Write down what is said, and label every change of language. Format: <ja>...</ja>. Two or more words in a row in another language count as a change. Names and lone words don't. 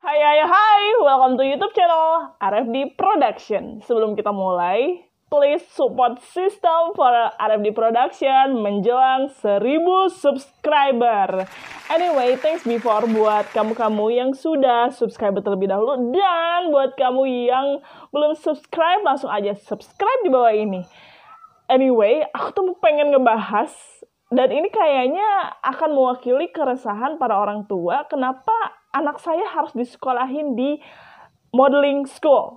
<en>Hai, welcome to YouTube channel RFD Production.</en> <id>Sebelum kita mulai,</id> <en>please support system for RFD Production menjelang 1000 subscriber.</en> <id>Anyway,</id> <en>thanks before</en> <id>buat kamu-kamu yang sudah subscribe terlebih dahulu, dan buat kamu yang belum subscribe, langsung aja subscribe di bawah ini. Anyway, aku tuh pengen ngebahas, dan ini kayaknya akan mewakili keresahan para orang tua, kenapa anak saya harus disekolahin di</id> <en>modeling school.</en>